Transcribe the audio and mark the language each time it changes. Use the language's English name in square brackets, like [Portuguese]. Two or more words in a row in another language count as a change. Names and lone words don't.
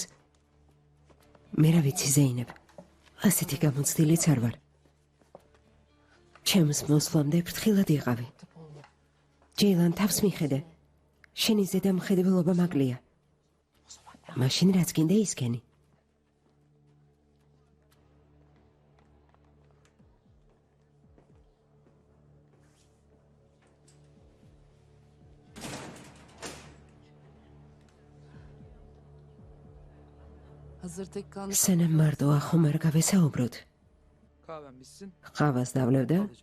[Georgian] მე რა ვიცი ზეინებ. ასეთი გამოცდილიც არ ვარ. ჩემს მოსვლამდე ფრთხილად იყავი. ჯეილან, თავს მიხედე. შენი ზედამხედველობა მაკლია. მაშინ რაც გინდა ისქენი. [Turkish] hazır tek kalmış. [Georgian] სანამ მარტოა ხომ არ გავესაუბროთ? [Turkish] Kahven bitsin. [Georgian] ყავას დავლევ და [Turkish] Alacağım.